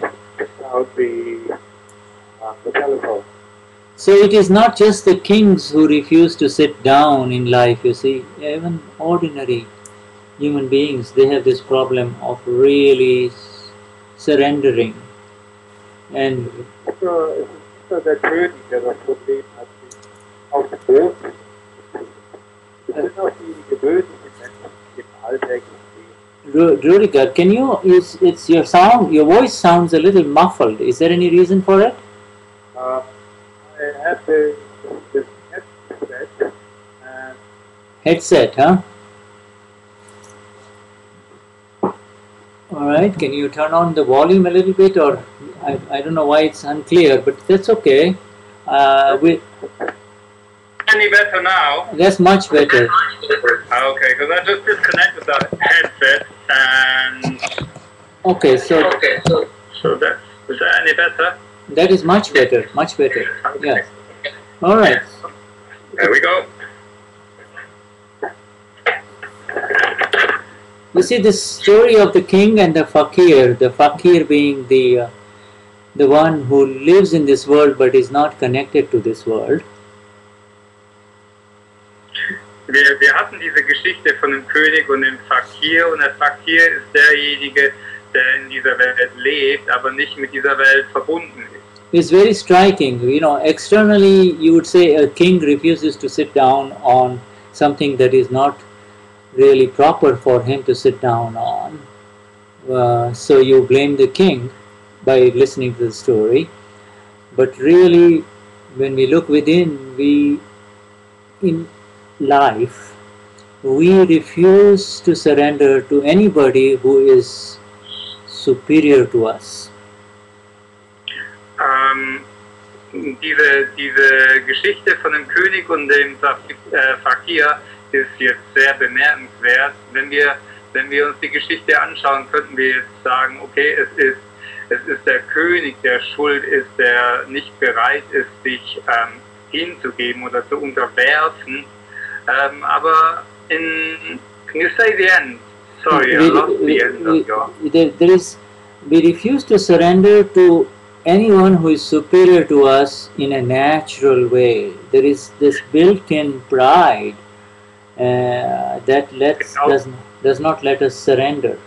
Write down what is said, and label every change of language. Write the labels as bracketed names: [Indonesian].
[English] That would be the telephone. So it is not just the kings who refuse to sit down in life, you see. Even ordinary human beings, they have this problem of really surrendering. And [German] So der König, der das Problem hat, auf dem Boot, das sind auch die gewöhnlichen Menschen, die im alltäglichen Leben. [English] Rudiger, can you? It's your sound. Your voice sounds a little muffled. Is there any reason for it? I have this headset, and Headset, huh? All right. Can you turn on the volume a little bit, or I don't know why it's unclear, but that's okay. Any better now? That's much better. Okay, because I just disconnected the headset and Okay, so that is that any better? that is much better. Much better. Yes. All right. There we go. You see this story of the king and the fakir being the one who lives in this world but is not connected to this world. [German] Wir hatten diese Geschichte von dem König und dem Fakir, und der Fakir ist derjenige, der in dieser Welt lebt, aber nicht mit dieser Welt verbunden ist. [English] It's very striking. You know, externally you would say a king refuses to sit down on something that is not really proper for him to sit down on. So you blame the king by listening to the story. But really, when we look within, in life, we refuse to surrender to anybody who is superior to us. [German] Diese Geschichte von dem König und dem Fakir ist jetzt sehr bemerkenswert. Wenn wir uns die Geschichte anschauen, könnten wir jetzt sagen, okay, es ist der König, der schuld ist, der nicht bereit ist, sich hinzugeben oder zu unterwerfen. Aber [English] can you say the end? Sorry, I lost the end of your... We refuse to surrender to anyone who is superior to us in a natural way. There is this built-in pride that does not let us surrender.